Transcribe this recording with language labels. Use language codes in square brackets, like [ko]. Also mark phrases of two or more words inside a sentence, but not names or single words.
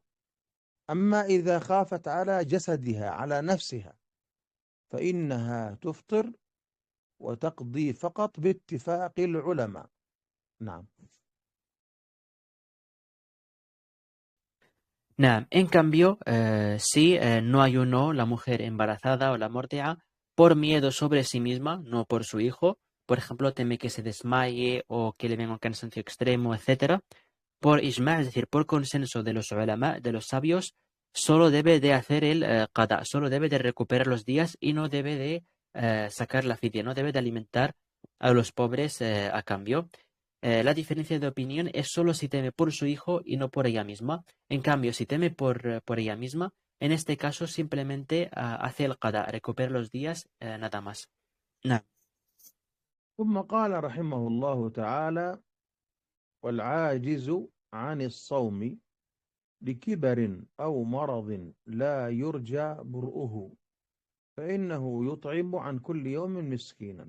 [ar] أما إذا خافت على جسدها، على نفسها، فإنها تفطر وتقضي فقط باتفاق العلماء. نعم. نعم. [es] En cambio, si no ayunó la mujer embarazada o la mórtea por miedo sobre sí misma, no por su hijo, por ejemplo, teme que se desmaye o que le venga un cansancio extremo, etcétera, por ijma', es decir, por consenso de los ulama, de los sabios, solo debe de hacer el qada, solo debe de recuperar los días y no debe de sacar la fidya, no debe de alimentar a los pobres a cambio. La diferencia de opinión es solo si teme por su hijo y no por ella misma. En cambio, si teme por ella misma, en este caso simplemente hace el qada, recupera los días, nada más. [ar] نعم. ثم قال رحمه الله تعالى: والعاجز عن الصوم لكبر أو مرض لا يرجى برؤه فإنه يطعم عن كل يوم مسكينا.